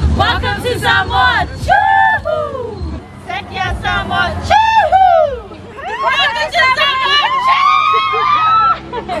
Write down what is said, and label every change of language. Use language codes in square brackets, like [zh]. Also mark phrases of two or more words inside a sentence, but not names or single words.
[en] Welcome to Samoa! Choo-hoo! Sekia Samoa! Choo-hoo! Welcome to Samoa! Choo-hoo!